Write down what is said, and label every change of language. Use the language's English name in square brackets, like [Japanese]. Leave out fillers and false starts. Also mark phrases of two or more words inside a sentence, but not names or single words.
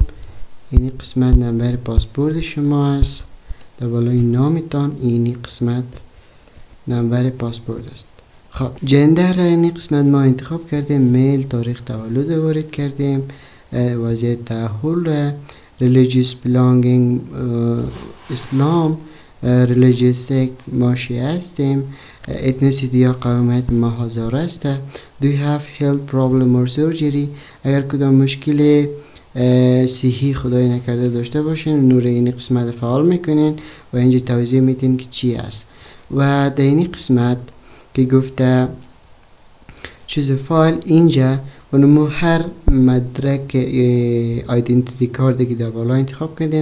[Persian] این قسمت نمبر پاسپورت شما است. در بالای نامتان این قسمت نمبر پاسپورت است. خب جندر را این قسمت ما انتخاب کردیم. میل، تاریخ تولد وارد کردیم. وضعیت تأهل را [English] religious belonging [Persian] اسلام، [English] religious sect [Persian] ما شیعه هستیم. ethnicity یا قومیت ما هزاره است. [English] do you have health problem or surgery [Persian] اگر کدام مشکل صحی خدای نکرده داشته باشین نور این قسمت فعال میکنین و اینجا توضیح میتین که چی است. و در این قسمت که گفته چیز فایل اینجا اونمو هر مدرک [English] identity card [Persian] که در بالا انتخاب کردین.